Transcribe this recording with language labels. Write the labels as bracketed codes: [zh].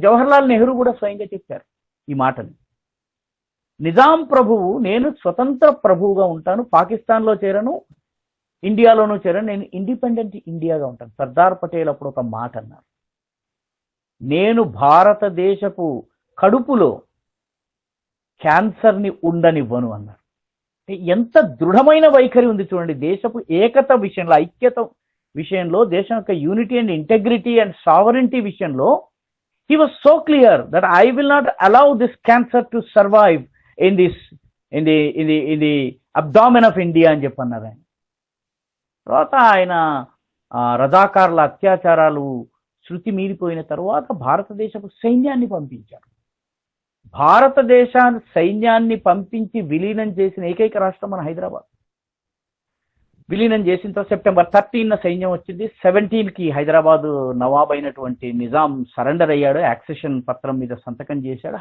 [te] జవహర్లాల్ నెహ్రూ కూడా స్వయంగా చెప్పారు ఈ మాటని. నిజాం ప్రభువు నేను స్వతంత్ర ప్రభువుగా ఉంటాను, పాకిస్తాన్లో చేరను, ఇండియాలోనూ చేరను, నేను ఇండిపెండెంట్ ఇండియాగా ఉంటాను. సర్దార్ పటేల్ అప్పుడు ఒక మాట అన్నారు, నేను భారతదేశపు కడుపులో క్యాన్సర్ని ఉండనివ్వను అన్నారు. ఎంత దృఢమైన వైఖరి ఉంది చూడండి. దేశపు ఏకత విషయంలో, ఐక్యత విషయంలో, దేశం యొక్క [en] unity and integrity and sovereignty [te] విషయంలో [en] he was so clear that I will not allow this cancer to survive in the abdomen of India [te] అని చెప్పన్నారు ఆయన. తర్వాత ఆయన రజాకార్ల అత్యాచారాలు శృతి మీరిపోయిన తర్వాత భారతదేశపు సైన్యాన్ని పంపించారు. భారతదేశ సైన్యాన్ని పంపించి విలీనం చేసిన ఏకైక రాష్ట్రం మన హైదరాబాద్. విలీనం చేసిన తర్వాత September 13 సైన్యం వచ్చింది. 17కి హైదరాబాద్ నవాబ్ అయినటువంటి నిజాం సరెండర్ అయ్యాడు, యాక్సెషన్ పత్రం మీద సంతకం చేశాడు.